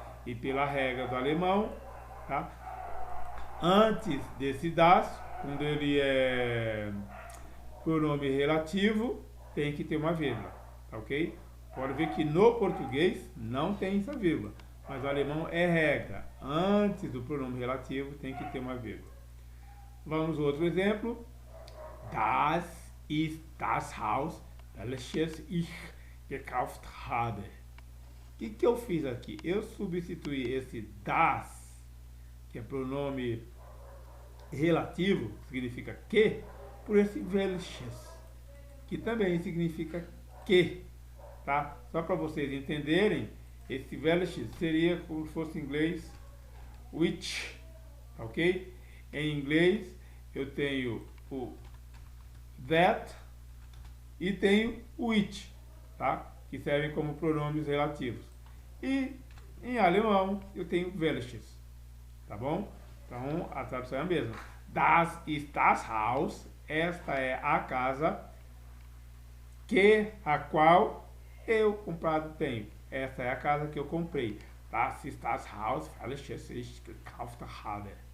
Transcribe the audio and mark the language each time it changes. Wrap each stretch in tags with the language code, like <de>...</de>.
<pt>E pela regra do alemão, tá? Antes desse das, quando ele é pronome relativo, tem que ter uma vírgula, tá ok? Pode ver que no português não tem essa vírgula, mas o alemão é regra. Antes do pronome relativo tem que ter uma vírgula. Vamos ao outro exemplo.</pt> <de>Das ist das Haus, welches ich gekauft habe.</de> <pt>O que eu fiz aqui? Eu substituí esse das, que é pronome relativo, significa que, por esse welches, que também significa que, tá? Só para vocês entenderem, esse welches seria como se fosse em inglês which, ok? Em inglês eu tenho o that e tenho o which, tá? Que servem como pronomes relativos. E em alemão eu tenho welches, tá bom? Então a tradução é a mesma.</pt> <de>Das ist das Haus,</de> <pt>esta é a casa que a qual eu comprado tenho. Esta é a casa que eu comprei.</pt> <de>Das ist das Haus, welches ich gekauft habe.</de>